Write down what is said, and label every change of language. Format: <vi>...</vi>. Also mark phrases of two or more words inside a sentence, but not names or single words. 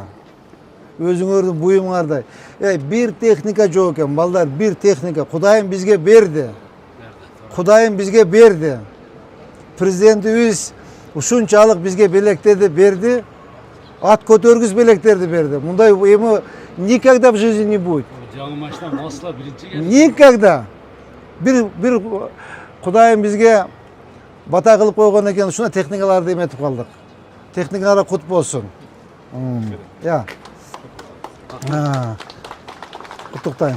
<ky>Өзүңөрдүн буюңардай. Бир техника жок экен, балдар, бир техника. Кудайым бизге берди. Президентибиз ушунчалык бизге белектерди берди. Ат көтөргүз белектерди берди. Мындай эми</ky> <ru>никогда в жизни не будет.</ru> <ky>Жаңы машина масла биринчи келди.</ky> <ru>Никогда.</ru> <ky>Бир Кудайым бизге бата кылып койгон экен, ушуна техникаларды эметип калдык. Техникалар кут болсун. Я. Куттуктайм.</ky>